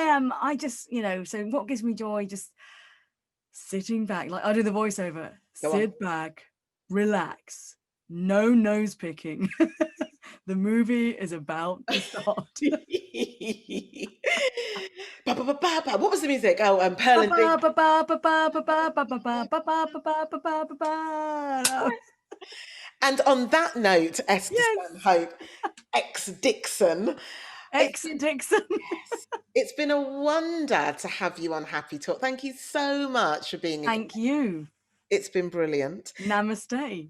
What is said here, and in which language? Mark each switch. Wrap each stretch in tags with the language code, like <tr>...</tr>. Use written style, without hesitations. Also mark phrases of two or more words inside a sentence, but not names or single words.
<en>I just, so what gives me joy? Just sitting back, like I do the voiceover, go on. sit back, relax, no nose picking. The movie is about to start. Ba, ba, ba, ba, ba. What was the music? Oh, Pearl Ba and ba Dig. ba ba ba ba ba ba ba ba ba ba ba ba ba ba ba ba ba. And on that note, Esther Yes, Stanhope, ex Dixon, it's ex been Dixon. yes, it's been a wonder to have you on Happy Talk. Thank you so much for being a guest. Thank you. It's been brilliant. Namaste.</en>